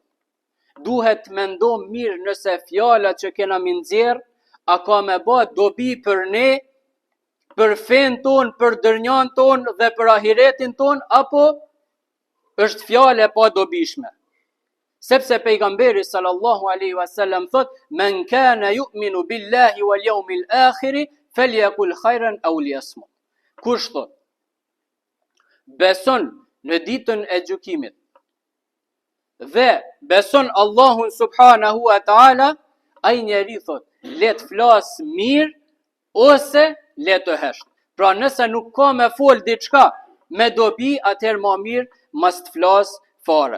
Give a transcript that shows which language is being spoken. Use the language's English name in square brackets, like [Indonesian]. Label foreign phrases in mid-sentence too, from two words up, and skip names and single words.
[Albanian] Duhet të mendojmë mirë nëse fjala që kena mi nxjerr a ka me bë dobi për ne, për fen ton, për dërnjan ton dhe për ahiretin ton, apo është fjale pa dobishme. Sepse pejgamberi [Arabic] صلى الله عليه وسلم thot: من كان يؤمن بالله واليوم الآخر فليقل خيرا أو ليصمت. [Albanian] Kush thot beson në ditën e gjykimit dhe beson Allahun [Arabic] سبحانه وتعالى, [Albanian] ai njeri thot le të flas mirë ose le të hesht. Pra nëse nuk ka me fol diçka me dobi, atëherë më mirë mos të flas fare.